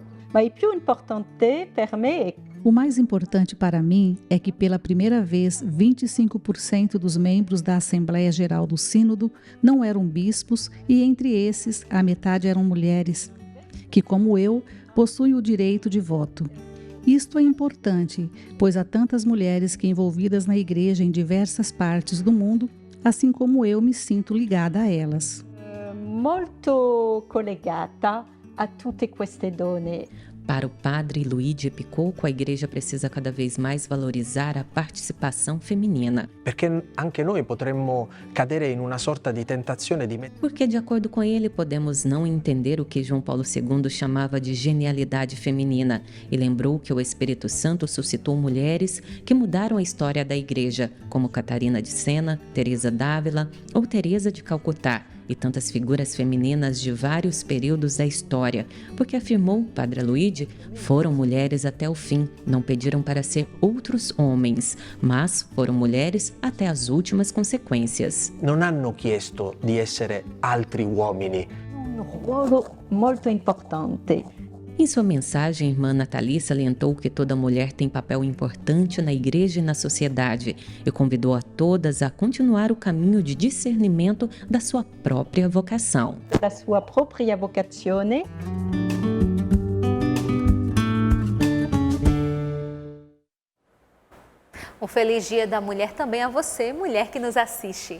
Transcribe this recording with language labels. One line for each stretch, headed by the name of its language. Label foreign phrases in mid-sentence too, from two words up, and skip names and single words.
Portuguese: O mais importante para mim é que, pela primeira vez, 25% dos membros da Assembleia Geral do Sínodo não eram bispos e, entre esses, a metade eram mulheres, que, como eu, possuem o direito de voto. Isto é importante, pois há tantas mulheres que envolvidas na igreja em diversas partes do mundo, assim como eu me sinto ligada a elas.
Italian: Molto collegata a tutte queste donne.
Portuguese: Para o padre Luigi Picocco, a igreja precisa cada vez mais valorizar a participação feminina.
Italian: Perché anche noi potremmo cadere in una sorta di tentazione di...
Portuguese: Porque, de acordo com ele, podemos não entender o que João Paulo II chamava de genialidade feminina e lembrou que o Espírito Santo suscitou mulheres que mudaram a história da igreja, como Catarina de Sena, Teresa d'Ávila ou Teresa de Calcutá, e tantas figuras femininas de vários períodos da história, porque, afirmou Padre Luigi, foram mulheres até o fim, não pediram para ser outros homens, mas foram mulheres até as últimas consequências.
Italian: Non hanno chiesto di essere altri uomini. Un ruolo molto importante.
Portuguese: Em sua mensagem, a irmã Nathalie salientou que toda mulher tem papel importante na igreja e na sociedade e convidou a todas a continuar o caminho de discernimento da sua própria vocação.
Italian: Da sua própria vocazione.
Portuguese: Um feliz Dia da Mulher também a você, mulher que nos assiste.